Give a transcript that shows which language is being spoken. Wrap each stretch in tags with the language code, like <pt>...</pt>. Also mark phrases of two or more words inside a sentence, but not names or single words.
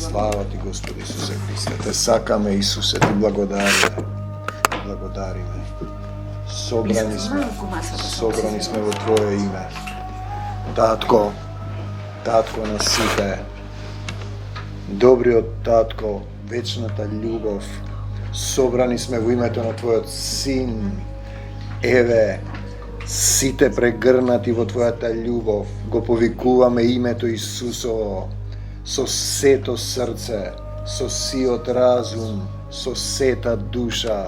<mk>Slava ti, Gospode Isuse Hriste. Te sakame, Isuse, ti blagodari me. Sobrani smo u Tvoje ime. Tatko na site, dobri od Tatko, вечната љубов, собрани сме во името на Твојот Син. Еве, сите прегрнати во Твојата љубов, го повикуваме името Исусово, со сето срце, со сиот разум, со сета душа.</mk>